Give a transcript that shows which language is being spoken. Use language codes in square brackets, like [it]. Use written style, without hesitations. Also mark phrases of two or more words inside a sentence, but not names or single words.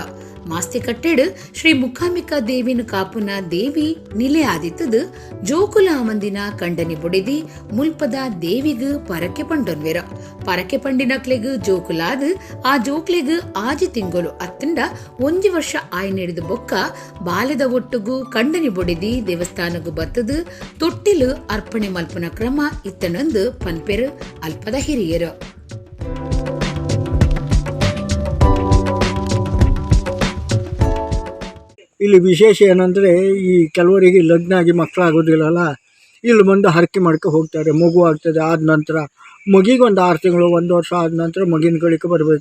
[tcy] ಮಾಸ್ತಿಕಟ್ಟೆಡು ಶ್ರೀ ಮುಕಾಂಬಿಕಾ ದೇವಿನ ಕಾಪುನ ದೇವಿ ನಿಲೆ ಆದಿತ್ತದು ಜೋಕುಲ ಮಂದಿನ ಕಂಡನಿ ಬೊಡೆದಿ ಮುಲ್ಪದ ದೇವಿಗೂ ಪರಕೆ ಪಂಡೊನ್ವೆರ. ಪರಕೆ ಪಂಡಿನಕ್ಲೆಗು ಜೋಕುಲಾದು ಆ ಜೋಕ್ಲೆಗು ಆಜಿ ತಿಂಗಳು ಅತ್ತಂಡ 1 ವರ್ಷ ಆಯ್ ನೀಡಿದ ಬೊಕ್ಕ ಬಾಲ್ಯದ ಒಟ್ಟುಗೂ ಕಂಡನಿ ಬೊಡೆದಿ ದೇವಸ್ಥಾನಗೂ ಬತ್ತದು ತೊಟ್ಟಿಲು ಅರ್ಪಣೆ ಮಲ್ಪನ ಕ್ರಮ ಇತ್ತನೊಂದು ಪನ್ಪೆರು ಅಲ್ಪದ ಹಿರಿಯರು. [kn] ಇಲ್ಲಿ ವಿಶೇಷ ಏನಂದರೆ ಈ ಕೆಲವರಿಗೆ ಲಗ್ನ ಆಗಿ ಮಕ್ಕಳಾಗೋದಿಲ್ಲಲ್ಲ, ಇಲ್ಲಿ ಬಂದು ಹರಕೆ ಮಾಡ್ಕೊ ಹೋಗ್ತಾರೆ. ಮಗು ಆಗ್ತದೆ, ಆದ ನಂತರ ಮಗಿಗೆ ಒಂದು 6 ತಿಂಗಳು 1 ವರ್ಷ ಆದ ನಂತರ ಮಗಿನ ಕಡೆಗೆ ಬರಬೇಕು.